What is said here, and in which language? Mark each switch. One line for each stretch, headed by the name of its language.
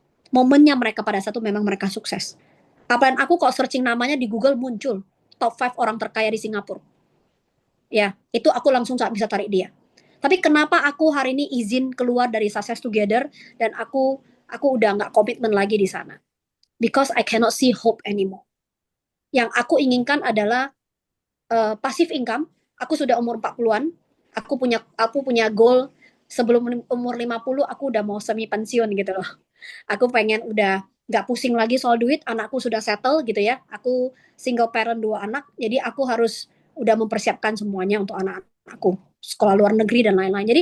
Indonesian: Momennya mereka pada saat itu memang mereka sukses. Apalagi aku kok searching namanya di Google muncul top 5 orang terkaya di Singapura. Ya, itu aku langsung bisa tarik dia. Tapi kenapa aku hari ini izin keluar dari Success Together dan aku udah nggak komitmen lagi di sana?
English: Because I cannot see hope anymore.
Indonesian: Yang aku inginkan adalah passive income. Aku sudah umur 40-an. Aku punya goal sebelum umur 50 aku udah mau semi pensiun gitu loh. Aku pengen udah nggak pusing lagi soal duit, anakku sudah settle gitu ya. Aku single parent 2 anak, jadi aku harus udah mempersiapkan semuanya untuk anak-anakku, sekolah luar negeri dan lain-lain.